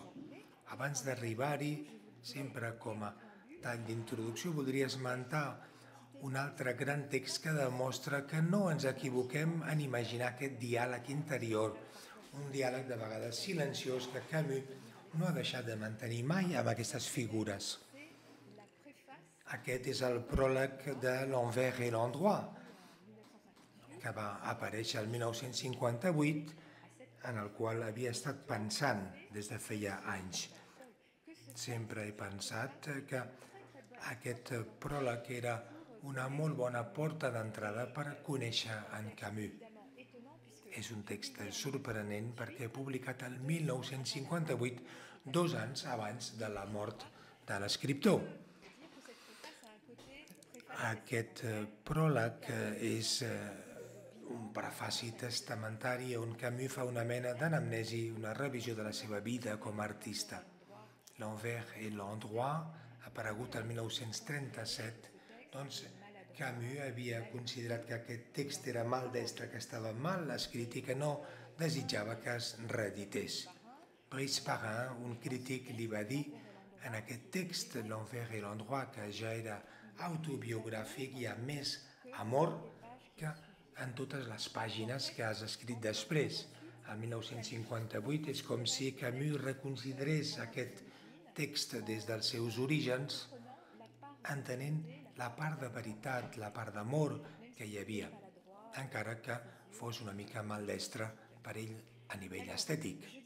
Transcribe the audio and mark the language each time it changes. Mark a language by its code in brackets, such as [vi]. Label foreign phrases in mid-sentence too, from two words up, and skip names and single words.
[ca] Abans d'arribar-hi, sempre com a tall d'introducció, voldria esmentar un altre gran text que demostra que no ens equivoquem en imaginar aquest diàleg interior, un diàleg de vegades silenciós que Camus no ha deixat de mantenir mai amb aquestes figures. Aquest és el pròleg de L'Envers et l'Endroit, que va aparèixer el 1958, en el qual havia estat pensant des de feia anys. Sempre he pensat que aquest pròleg era una molt bona porta d'entrada per conèixer en Camus. És un text sorprenent perquè publicat el 1958, 2 anys abans de la mort de l'escriptor. Aquest pròleg és un prefaci testamentari on Camus fa una mena d'anamnesi, una revisió de la seva vida com a artista. L'Envers et l'Endroit, aparegut el 1937, doncs Camus havia considerat que aquest text era maldestre, que estava mal escrit i que no desitjava que es reedités. Brice Perrin, un crític, li va dir en aquest text, L'Envers et l'Endroit, que ja era autobiogràfic, hi ha més amor que en totes les pàgines que has escrit després. El 1958 és com si Camus reconsiderés aquest text des dels seus orígens, entenent la part de veritat, la part d'amor que hi havia, encara que fos una mica maldestre per ell a nivell estètic.